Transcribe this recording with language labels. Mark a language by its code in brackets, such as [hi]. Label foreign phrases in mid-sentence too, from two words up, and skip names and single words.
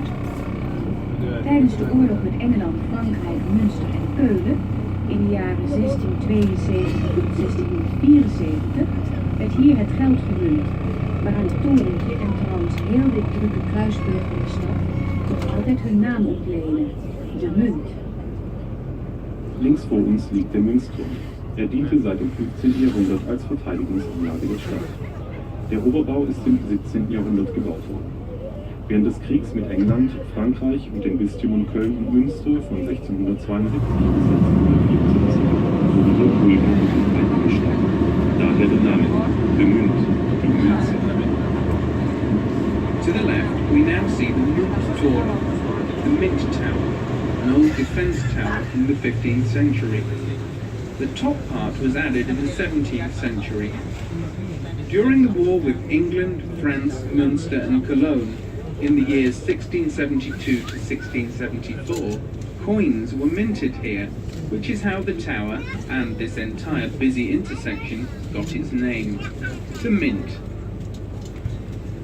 [nl] Tijdens de oorlog met Engeland, Frankrijk, Münster en Keulen in de jaren 1672 tot 1674 werd hier het geld gemunt, waaraan het torentje en trouwens heel dit drukke kruispunt van de stad nog altijd hun naam ontlenen, de munt. [de] Links vor uns liegt der Münzturm. Er diente seit dem 15. Jahrhundert als Verteidigungsanlage der Stadt. Der Oberbau ist im 17. Jahrhundert gebaut worden. Während des Kriegs mit England, Frankreich und den Bistümern Köln und Münster von 1672 bis 1674 wurde hier Hulden und Weiden gestanden. Daher der Name, der Münt, die Münze. [en] To the left, we now see the Munttoren, the Mint Tower, an old defence tower from the 15th century. The top part was added in the 17th century. During the war with England, France, Münster and Cologne, in the years 1672 to 1674, coins were minted here, which is how the tower and this entire busy intersection got its name, the Mint.